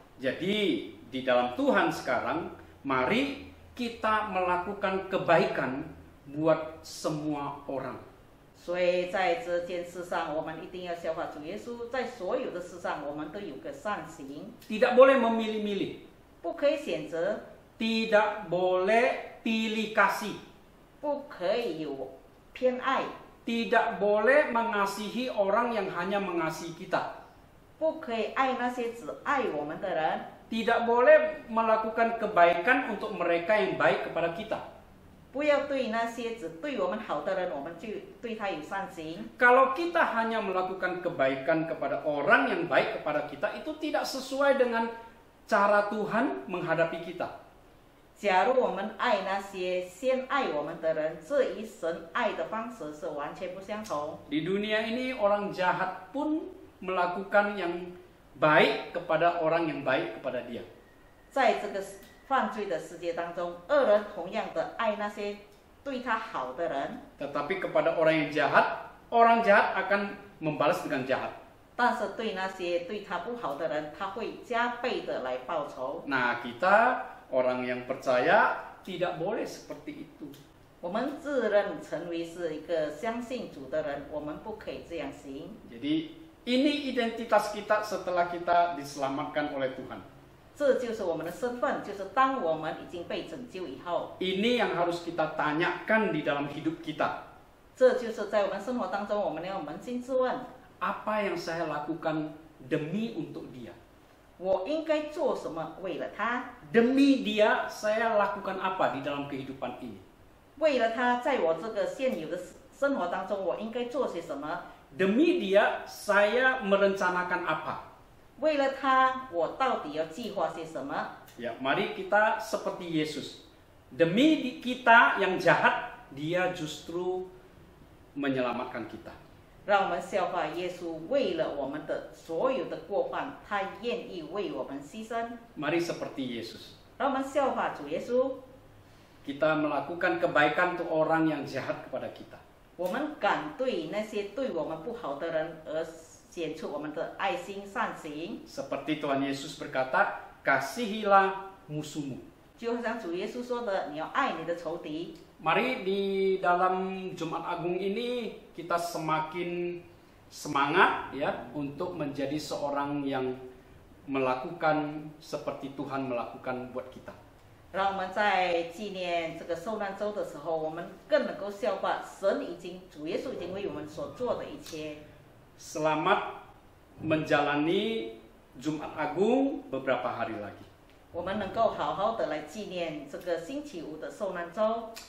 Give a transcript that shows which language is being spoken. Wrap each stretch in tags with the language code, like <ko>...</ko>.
<id>Jadi di dalam Tuhan sekarang, mari kita melakukan kebaikan buat semua orang.</id> <zh>所以在这件事上，我们一定要效法主耶稣，在所有的事上，我们都有个善行，</zh> <id>Tidak boleh memilih-milih,</id> <zh>不可以选择，</zh> <id>tidak boleh pilih kasih,</id> <zh>不可以有偏爱，</zh> <id>tidak boleh mengasihi orang yang hanya mengasihi kita.</id> <zh>不可以爱那些只爱我们的人，</zh> <id>Tidak boleh melakukan kebaikan untuk mereka yang baik kepada kita.</id> <zh>不要对那些只对我们好的人，我们就对他有善行。</zh> <id>Kalau kita hanya melakukan kebaikan kepada orang yang baik kepada kita, itu tidak sesuai dengan cara Tuhan menghadapi kita.</id> <zh>假如我们爱那些先爱我们的人，这与神爱的方式是完全不相同。</zh> <id>Di dunia ini orang jahat pun melakukan yang baik kepada orang yang baik kepada dia.</id> <zh>在这个犯罪的世界当中，恶人同样的爱那些对他好的人，</zh> <id>Tetapi kepada orang yang jahat, orang jahat akan membalas dengan jahat.</id> <zh>但是对那些对他不好的人，他会加倍的来报仇。</zh> <id>Nah, kita orang yang percaya tidak boleh seperti itu.</id> <zh>我们自认成为是一个相信主的人，我们不可以这样行。</zh> <id>Jadi ini identitas kita setelah kita diselamatkan oleh Tuhan.</id> <zh>这就是我们的身份，就是当我们已经被拯救以后，</zh> <id>Ini yang harus kita tanyakan di dalam hidup kita.</id> <zh>这就是在我们生活当中，我们要扪心自问：</zh> <id>Apa yang saya lakukan demi untuk dia?</id> <zh>我应该做什么为了他？</zh> <id>Demi dia, saya lakukan apa di dalam kehidupan ini?</id> <zh>为了他，在我这个现有的生活当中，我应该做些什么？</zh> <id>Demi dia, saya merencanakan apa?</id> <zh>为了他，我到底要计划些什么？</zh> <id>Ya, mari kita seperti Yesus. Demi kita yang jahat, dia justru menyelamatkan kita.</id> <zh>让我们效法耶稣，为了我们的所有的过犯，他愿意为我们牺牲。</zh> <id>Mari seperti Yesus.</id> <zh>让我们效法主耶稣，</zh> <id>Kita melakukan kebaikan untuk orang yang jahat kepada kita.</id> <zh>我们敢对那些对我们不好的人而显出我们的爱心善行，</zh> <id>Seperti Tuhan Yesus berkata, kasihilah musuhmu.</id> <zh>就像主耶稣说的，你要爱你的仇敌。</zh> <id>Mari di dalam Jumat Agung ini kita semakin semangat ya untuk menjadi seorang yang melakukan seperti Tuhan melakukan buat kita.</id> <zh>让我们在纪念这个受难周的时候，我们更能够效法神主耶稣已经为我们所做的一切。</zh> <id>Selamat menjalani Jumat Agung beberapa hari lagi.</id> <zh>我们能够好好的来纪念这个星期五的受难周。</zh>